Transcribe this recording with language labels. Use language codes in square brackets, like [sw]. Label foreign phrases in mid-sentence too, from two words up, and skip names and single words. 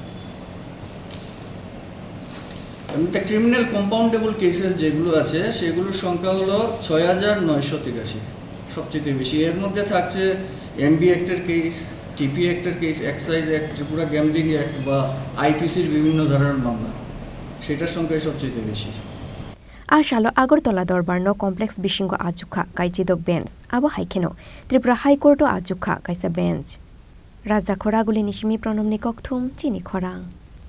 [bn] এমনিতে [en] criminal compoundable cases [bn] যেগুলো আছে সেগুলোর সংখ্যা হলো 6,983, সবচেয়ে বেশি। এর মধ্যে থাকছে এমবি অ্যাক্টের কেস, টিপি অ্যাক্টের কেস, এক্সাইজ অ্যাক্ট, ত্রিপুরা গ্যাম্বলিং অ্যাক্ট বা আইপিসির বিভিন্ন ধরনের মামলা, সেটার সংখ্যাই সবচেয়ে বেশি। [trp] Shalo Agartala Darbar no complex Bishingo Ajukha Kaichidok bench Abo Haikeno Tripura High Court Ajukha Kaisa bench Raja Khoraguli Nishimi Pronomni Kokthum Chini Khorang